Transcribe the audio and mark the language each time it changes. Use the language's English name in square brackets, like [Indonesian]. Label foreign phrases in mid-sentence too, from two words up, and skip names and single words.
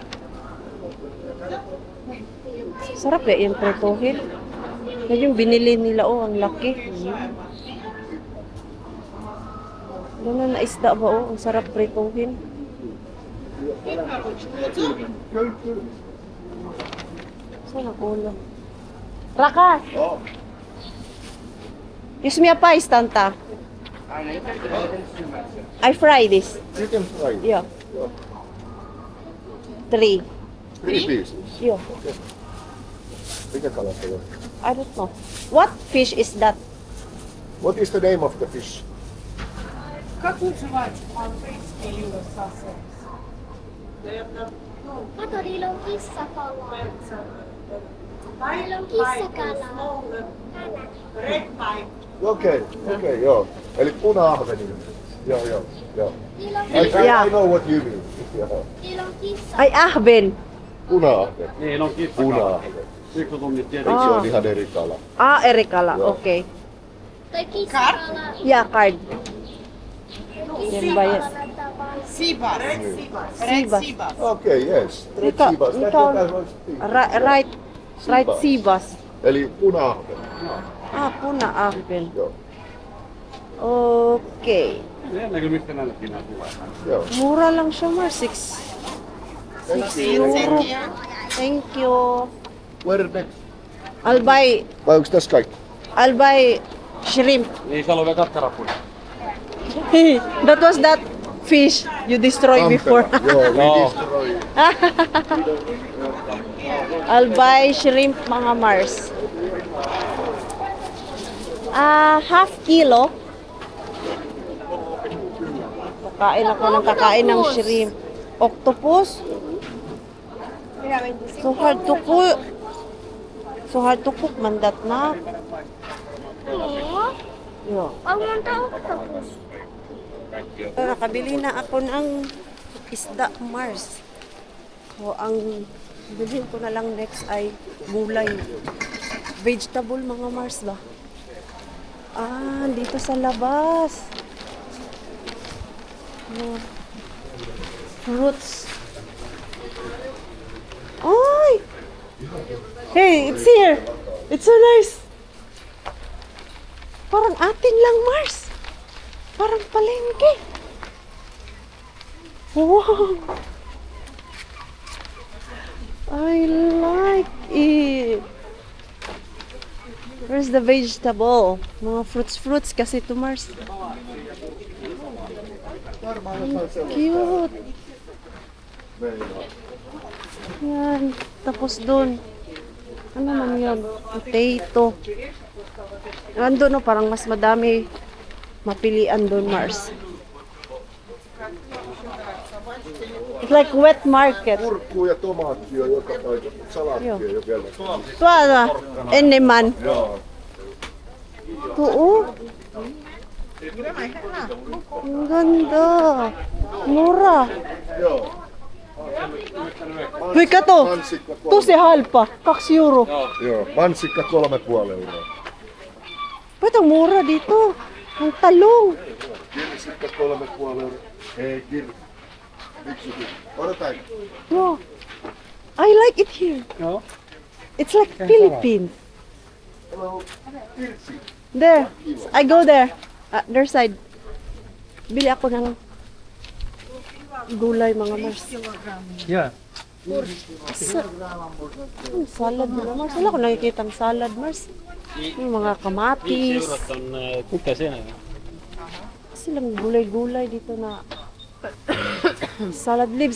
[Filipino] Sarap eh, yung pretohin. Yan yung binili nila, ang laki. Ganun na isda ba, ang sarap pretohin. Saan ang ulo? [Finnish] Rakas! Joo. [English] Use me a piece, Tanta. I fry this. You can fry. Yeah. 3. 3 pieces. Yeah. [Finnish] Mikä kala se on? [English] I don't know. What fish is that? What is the name of the fish? [Finnish] Kato, niillä on kissakalaa. Niillä on kissakalaa. Okei, joo. Eli puna-ahveni. Joo. Niillä on, [English] Yeah. I know what you mean. [Finnish] Joo. niillä on kissa. Ay, ahben. Puna-ahven. Niin on kissa. Puna-ahven. Pikkutunnit Se tietenkin. on ihan eri kala. Ah, eri kala. Joo. [English] Okay. [Finnish] Tai kissakala. [English] Yeah, [Filipino] card. Yan bayad. [English] Seabass. Sea bass. Seabass. [Finnish] Okei, yes. Mikä- mikä on- [English] Right, right sea bass. [Finnish] Eli puna-ahven. Ah, puna-ahven. Joo. [English] Okay. [Finnish] Jännä kyllä mistä näilläkin nämä tulee. Joo. [Filipino] Mura lang siya, Mars. 6 euro. [English] Thank you. Where next? I'll [Finnish] Vai onks tässä kaikki? [English] buy shrimp. [Finnish] Niin, siellä on vielä katkarapuja. [English] That was that fish you destroyed before. Tampere. Joo, we [Finnish] Joo. [English] destroy. I'll buy shrimp, [Filipino] mga Mars. [English] Half kilo. [Filipino] Kakain ng shrimp. [English] Octopus. So hard to cook. So hard to cook man that na. [Filipino] Oo. [English] Yo. [Filipino] Wag mong octopus. Nakabili na ako ng isda, Mars. So, ang bilhin ko na lang next ay gulay. Vegetable, mga Mars ba? Ah, dito sa labas. [English] Oh. Fruits. [Filipino] Ay! [English] Hey, it's here! It's so nice! [Filipino] Parang atin lang, Mars. Parang palengke. [English] Wow! I like it. Where's the vegetable? [Filipino] Mga fruits kasi to Mars. Cute. Yan. Tapos dun. Ano man yun? Potato. Andun no, parang mas madami mapilian dun, Mars. [English] It's like wet market. [Finnish] Kurkkuu ja tomaatti on joka paikassa. Salaatti Joo. on jo vielä. Tuolla enemmän. Joo. [Filipino] Oo. Ang ganda. Mura. [Finnish] Joo. Uy, kato. Mansikka Tosi halpa. 2 euro. Joo. Mansikka 3,5 euroa. [Filipino] Ba't ang mura dito? Ang talong. [Finnish] Kirsikka 3,5 euroa. Ei, Miksi? Odotan. [English] Wow. I like it here. [Finnish] Joo. [English] It's like Philippines. Hello. Kirsi. There. I go there. Their side. [Filipino] Bili ako ng gulay, mga Mars. [English] Yeah. [Filipino] Salad na Mars. Wala ko nakikita ang salad, Mars. Yung mga kamatis. [Finnish] on kukkasena. [Filipino] Silang gulay-gulay dito na [English] salad leaves.